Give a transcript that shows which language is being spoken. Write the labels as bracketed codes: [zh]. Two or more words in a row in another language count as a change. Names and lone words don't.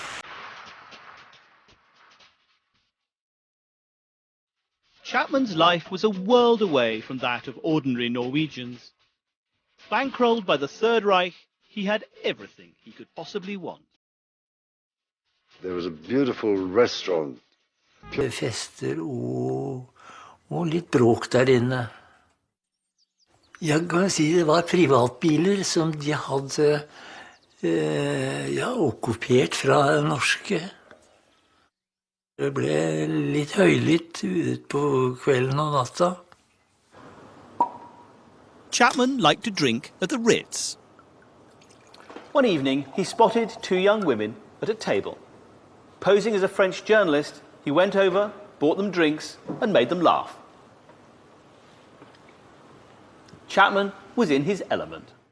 [en] Chapman's life was a world away from that of ordinary Norwegians. Bankrolled by the Third Reich, he had everything he could possibly want. There was a beautiful restaurant. [no] Fester og litt bråk der inne. Jeg kan si det var privatbiler som de hadde okkupert fra norske. Det ble litt høylytt ut på kvelden og natta. [en] Chapman liked to drink at the Ritz. One evening, he spotted 2 young women at a table. Posing as a French journalist, he went over, bought them drinks, and made them laugh. Chapman was in his element.